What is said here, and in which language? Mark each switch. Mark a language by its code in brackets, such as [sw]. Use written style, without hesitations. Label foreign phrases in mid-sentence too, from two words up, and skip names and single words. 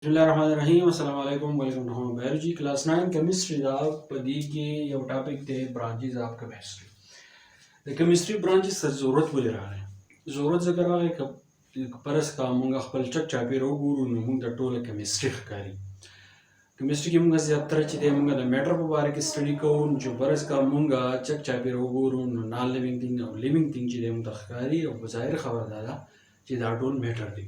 [ar] Bismillahirrahmanirrahim. السلام عليكم. [en] Welcome to Home Biology Class 9 Chemistry [ps] دا پدې کې یو ټاپک دی [en] branches of chemistry. [ps] د کیمستري برانچز څه ضرورت ولې راغلی؟ ضرورت ځکه راغلی که پرس کا موږ خپل چک چاپېره وګورو نو موږ ته ټوله کیمستري ښکاري. کیمستري کې موږ زیاتره چې دی موږ د میټر په باره کې سټډي کوو نو چې پرس کا موږ چک چاپېره وګورو نو [en] non living thing [ps] او [en] living thing [ps] چې دی موږ ته ښکاري او په ظاهر خبره دا ده چې دا ټول میټر دی.